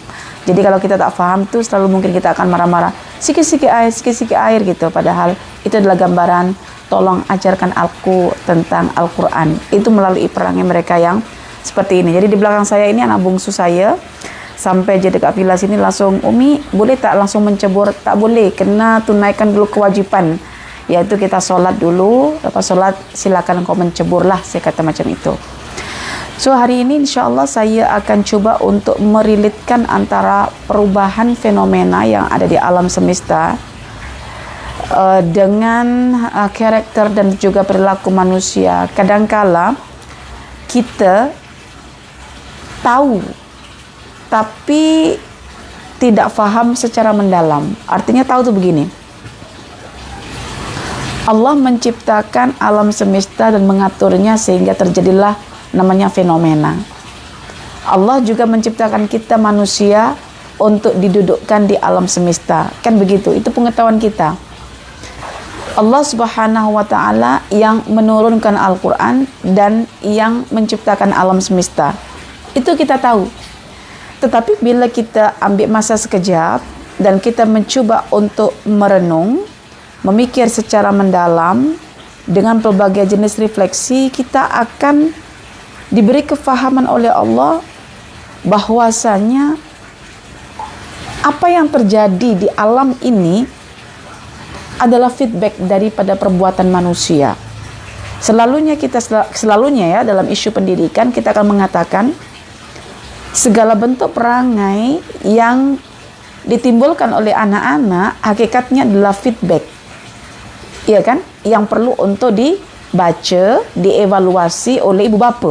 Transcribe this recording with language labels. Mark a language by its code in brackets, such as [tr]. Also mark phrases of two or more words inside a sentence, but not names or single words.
[ms] Jadi kalau kita tak faham tuh selalu mungkin kita akan marah-marah, sikit-sikit air gitu. Padahal itu adalah gambaran, tolong ajarkan aku tentang Al-Quran. Itu melalui perangai mereka yang seperti ini. Jadi di belakang saya ini anak bungsu saya, sampai je dekat villa sini langsung, Umi boleh tak langsung mencebur? Tak boleh, kena tunaikan dulu kewajipan, yaitu kita solat dulu, lepas solat silakan kau mencebur lah, saya kata macam itu. So hari ini insyaAllah saya akan cuba untuk merelitkan antara perubahan fenomena yang ada di alam semesta dengan karakter dan juga perilaku manusia. Kadangkala kita tahu tapi tidak faham secara mendalam. Artinya tahu tu begini, Allah menciptakan alam semesta dan mengaturnya sehingga terjadilah namanya fenomena. Allah juga menciptakan kita manusia untuk didudukkan di alam semesta, kan begitu, itu pengetahuan kita. Allah Subhanahu wa ta'ala yang menurunkan Al-Quran dan yang menciptakan alam semesta, itu kita tahu. Tetapi bila kita ambil masa sekejap dan kita mencuba untuk merenung, memikir secara mendalam dengan pelbagai jenis refleksi, kita akan diberi kefahaman oleh Allah bahwasanya apa yang terjadi di alam ini adalah feedback daripada perbuatan manusia. Selalunya ya dalam isu pendidikan kita akan mengatakan segala bentuk perangai yang ditimbulkan oleh anak-anak hakikatnya adalah feedback, iya kan, yang perlu untuk dibaca, dievaluasi oleh ibu bapa.